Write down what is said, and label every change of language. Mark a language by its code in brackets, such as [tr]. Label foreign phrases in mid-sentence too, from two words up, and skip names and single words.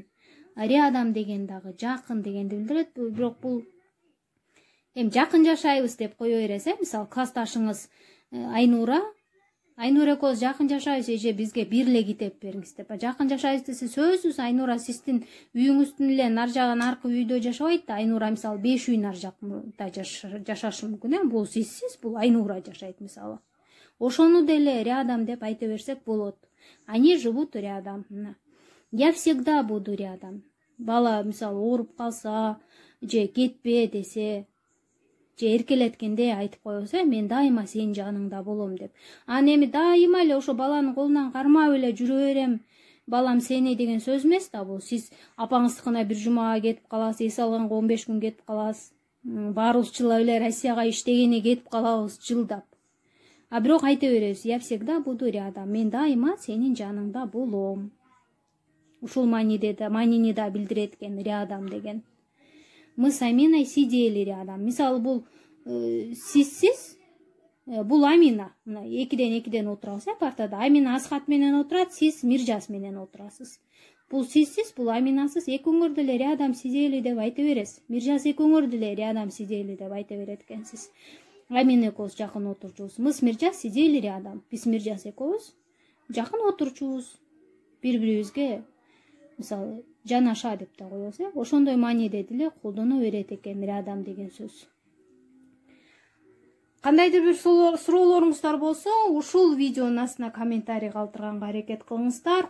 [ky] Рядом деген дагы жакын дегенди билдирет, бирок бул эми жакын жашайбыз деп кое бересиз, мисалы классташыңыз Айнура экөөбүз жакын жашайбыз, эже бизге бир эле китеп бериңиз деп. Жакын жашайбыз десе сөзсүз Айнура сиздин үйүңүздүн эле нар жаган аркы үйдө жашабайт да. Айнура мисалы 5 үй нар жакта жашашы мүмкүн, бул сизсиз, бул Айнура жашайт мисалы. Ошону деле рядом деп айта берсек болот. [ru] Они живут рядом. Я всегда буду рядом. [ky] Бала мисалы ооруп калса, же кетпе десе, же эркелеткенде айтып коебуз, мен дайыма сенин жаныңда болом деп. Аны эми дайыма эле ошо баланын колунан кармап эле жүрө берем, балам сени деген сөз эмес да бул. Сиз апаңыздыкына бир жумага кетип каласыз, эс алганга 15 күн кетип каласыз. Баарыбыз чылап эле Россияга иштегене кетип калабыз жылдап. А бирок айта беребиз, [ru] я всегда буду рядом. [ky] Мен дайыма сенин жаныңда болом. Ушул маанини да билдирет экен рядом деген. [ru] Мы с Аминой сидели рядом. [ky] Мисалы бул сизсиз, бул Амина. Мына экиден отурабыз партада. Амина Асхат менен отурат, сиз Миржас менен отурасыз. Бул сизсиз, бул Аминасыз. Экөөңөр деле [ru] рядом сидели [ky] деп айта бересиз. Миржас экөөңөр деле [ru] рядом сидели [ky] деп айта берет экенсиз. Амина экөөбүз жакын отурчубуз. [ru] Мы с Миржас сидели рядом. [ky] Биз Миржас экөөбүз жакын отурчубуз. Бири-бирибизге мисалы жанаша деп да коебуз, ошондой мааниде деле колдоно берет экен рядом деген сөз. Кандайдыр бир суроолоруңуздар болсо, ушул видеонун астына комментарий калтырганга аракет кылыңыздар.